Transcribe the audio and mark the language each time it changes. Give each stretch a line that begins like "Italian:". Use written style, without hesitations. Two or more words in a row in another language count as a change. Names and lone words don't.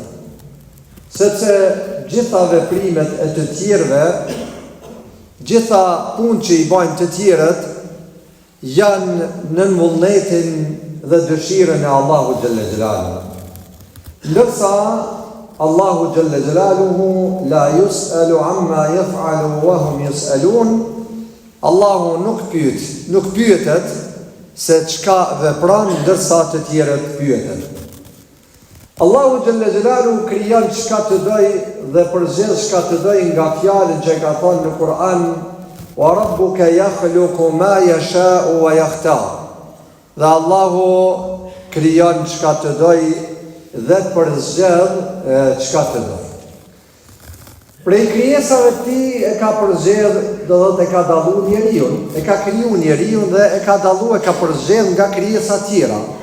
Albanian: Sepse gjitha veprimet e të tjerëve, gjitha punë që i bajnë të tjerët, janë në vullnetin dhe dëshirën e Allahu
Arabic: جل جلاله. Ndërsa الله جل جلاله لا يسأل عما يفعل وهم يسألون.
Albanian: Allahu nuk pyetet se çka vepron ndërsa të tjerët pyeten. Allahu
Arabic: جل جلاله
Albanian: krijon çka të doj dhe përzgjedh çka të doj nga fjalën që ka thënë në Kur'an:
Arabic: "وربك يخلق ما يشاء ويختار."
Albanian: Dhe Allahu krijon çka të doj dhe përzgjedh çka të doj. Prej krijesave të tij e ka përzgjedh, do thotë e ka dalluar njeriu, e ka krijuar njeriu dhe e ka dalluar, e ka përzgjedh nga krijesa tjera.